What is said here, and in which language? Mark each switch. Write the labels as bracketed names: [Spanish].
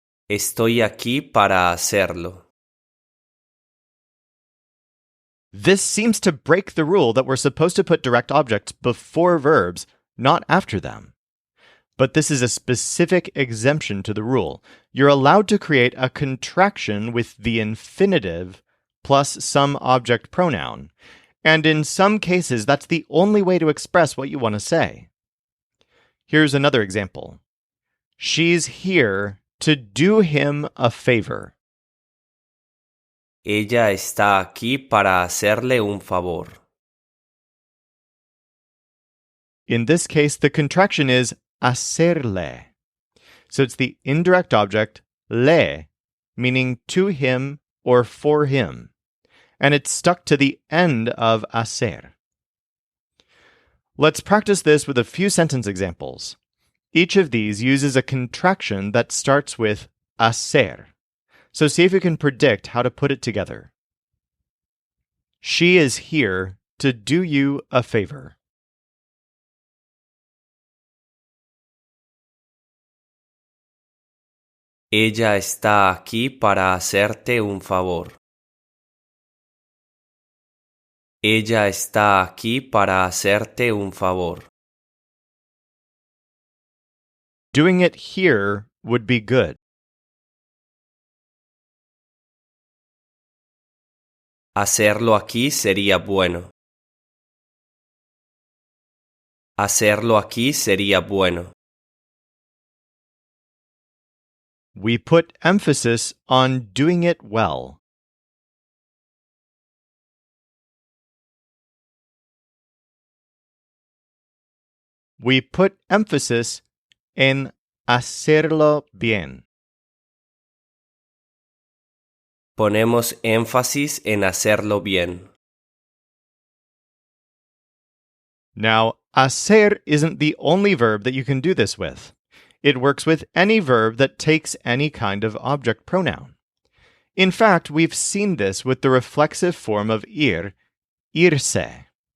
[Spanish] Estoy aquí para hacerlo. [English] This seems to break the rule that we're supposed to put direct objects before verbs, not after them. But this is a specific exemption to the rule. You're allowed to create a contraction with the infinitive plus some object pronoun. And in some cases, that's the only way to express what you want to say. Here's another example. She's here to do him a favor. [Spanish] Ella está aquí para hacerle un favor. [English] In this case, the contraction is hacerle. So it's the indirect object le, meaning to him or for him. And it's stuck to the end of hacer. Let's practice this with a few sentence examples. Each of these uses a contraction that starts with hacer. So see if you can predict how to put it together. She is here to do you a favor. [Spanish] Ella está aquí para hacerte un favor. Ella está aquí para hacerte un favor. [English] Doing it here would be good. [Spanish] Hacerlo aquí sería bueno. Hacerlo aquí sería bueno. [English] We put emphasis on doing it well. We put emphasis [Spanish] en hacerlo bien. Ponemos énfasis en hacerlo bien. [English] Now, hacer isn't the only verb that you can do this with. It works with any verb that takes any kind of object pronoun. In fact, we've seen this with the reflexive form of ir, irse.